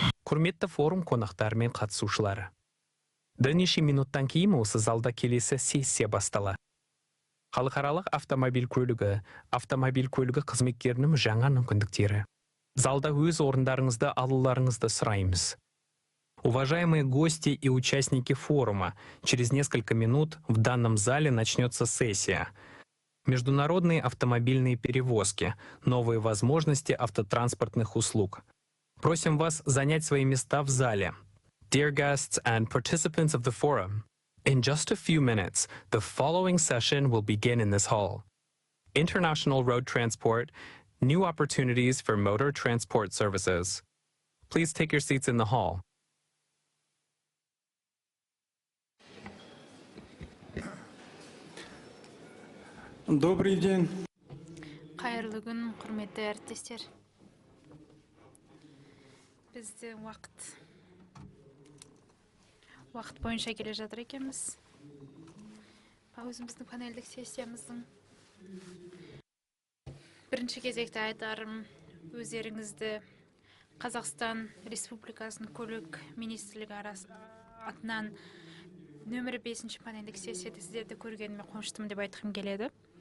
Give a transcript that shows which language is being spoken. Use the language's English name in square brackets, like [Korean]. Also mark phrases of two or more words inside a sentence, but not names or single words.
[Kazakh] Құрметті форум қонақтары мен қатысушылары. Бірнеше минуттан кейін осы залда келесі сессия басталады. Халықаралық автомобиль көлігі қызметкерінің жаңа мүмкіндіктері. Залда өз орындарыңызды алуларыңызды сұраймыз. [Russian] Уважаемые гости и участники форума, через несколько минут в данном зале начнется сессия. Международные автомобильные перевозки, новые возможности автотранспортных услуг. Просим вас занять свои места в зале. [English] Dear guests and participants of the forum, in just a few minutes, the following session will begin in this hall. International road transport, new opportunities for motor transport services. Please take your seats in the hall. [Russian] Добрый день. [Kazakh] Қайырлы күн, құрметті әріптестер. Бізді уақыт бойынша келе жатыр екенбіз. Өзіміздің панельдік сессиямыздың бірінші кезекте айтарым, өздеріңізді Қазақстан Республикасының көлік министрлігі атынан нөмірі 5 панельдік сессияда сіздерді көргеніме қуаныштымын деп айтқым келеді.